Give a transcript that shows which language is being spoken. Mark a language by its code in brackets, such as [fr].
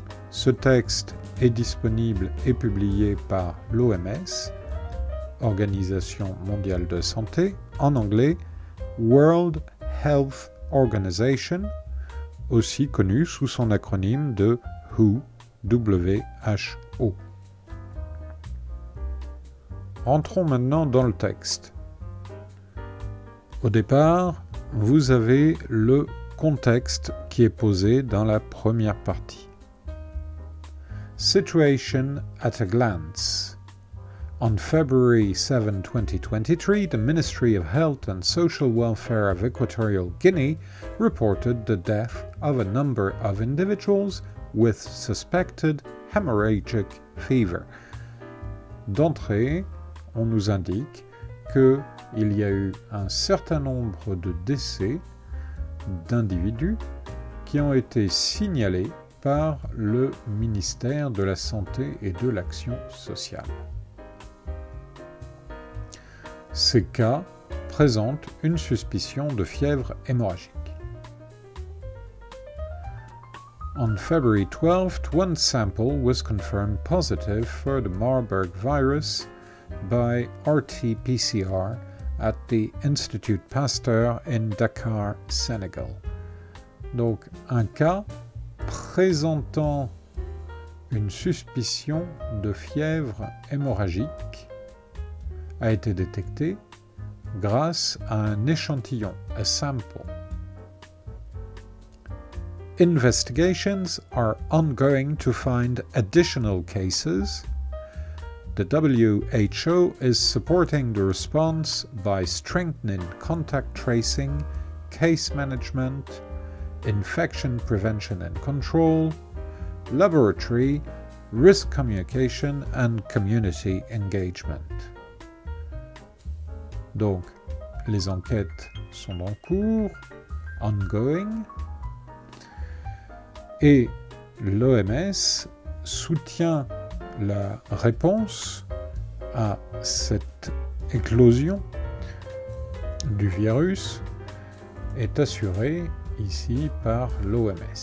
[fr] Ce texte est disponible et publié par l'OMS, Organisation mondiale de santé, en anglais World Health Organization, aussi connu sous son acronyme de WHO, WHO. Entrons maintenant dans le texte. Au départ, vous avez le contexte qui est posé dans la première partie. [en] Situation at a glance. On February 7, 2023, the Ministry of Health and Social Welfare of Equatorial Guinea reported the death of a number of individuals with suspected hemorrhagic fever. [fr] D'entrée, on nous indique qu'il y a eu un certain nombre de décès d'individus qui ont été signalés par le ministère de la Santé et de l'Action sociale. Ces cas présentent une suspicion de fièvre hémorragique. [en] On February 12th, one sample was confirmed positive for the Marburg virus by RT-PCR at the Institut Pasteur in Dakar, Sénégal. [fr] Donc, un cas présentant une suspicion de fièvre hémorragique a été détecté grâce à un échantillon, [en] a sample. Investigations are ongoing to find additional cases. The WHO is supporting the response by strengthening contact tracing, case management, infection prevention and control, laboratory, risk communication and community engagement. [fr] Donc, les enquêtes sont en cours, ongoing, et l'OMS soutient la réponse à cette éclosion du virus est assurée ici par l'OMS.